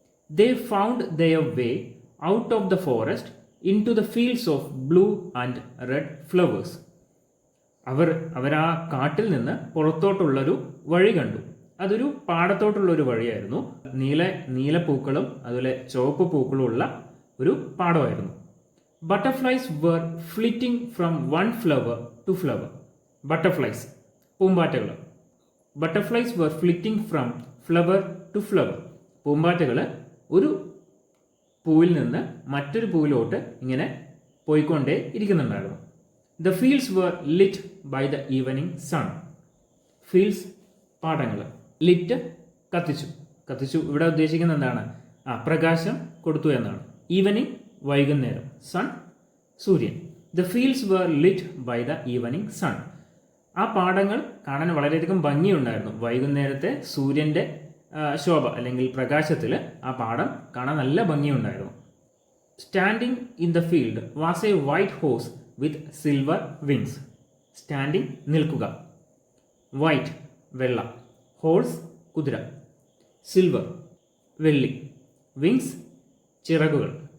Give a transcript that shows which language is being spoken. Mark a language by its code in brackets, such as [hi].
[en] They found their way out of the forest into the fields of blue and red flowers. [ml] അവർ ആ കാട്ടിൽ നിന്ന് പുറത്തോട്ടുള്ളൊരു വഴി കണ്ടു. അതൊരു പാടത്തോട്ടുള്ളൊരു വഴിയായിരുന്നു. നീലപ്പൂക്കളും അതുപോലെ ചുവപ്പ് പൂക്കളും ഉള്ള ഒരു പാടമായിരുന്നു. [en] Butterflies were flitting from one flower to flower. Butterflies പൂമ്പാറ്റകൾ. Butterflies were flitting from flower to flower. [ml] പൂമ്പാറ്റകൾ ഒരു പൂവിൽ നിന്ന് മറ്റൊരു പൂവിലോട്ട് ഇങ്ങനെ പോയിക്കൊണ്ടേ ഇരിക്കുന്നുണ്ടായിരുന്നു. [en] The fields were lit by the evening sun. [ml] Fields പാടങ്ങൾ, ലിറ്റ് കത്തിച്ചു. ഇവിടെ ഉദ്ദേശിക്കുന്നത് എന്താണ്? പ്രകാശം കൊടുത്തു എന്നാണ്. ഈവനിങ് വൈകുന്നേരം, സൺ സൂര്യൻ. [en] The fields were lit by the evening sun. [ml] ആ പാടങ്ങൾ കാണാൻ വളരെയധികം ഭംഗിയുണ്ടായിരുന്നു. വൈകുന്നേരത്തെ സൂര്യൻ്റെ ശോഭ അല്ലെങ്കിൽ പ്രകാശത്തിൽ ആ പാടം കാണാൻ നല്ല ഭംഗിയുണ്ടായിരുന്നു. [en] Standing in the field was a white horse with silver wings. [ml] Standing നിൽക്കുക, വൈറ്റ് വെള്ള, ഹോഴ്സ് കുതിര, സിൽവർ വെള്ളി, വിങ്സ് ചിറകുകൾ.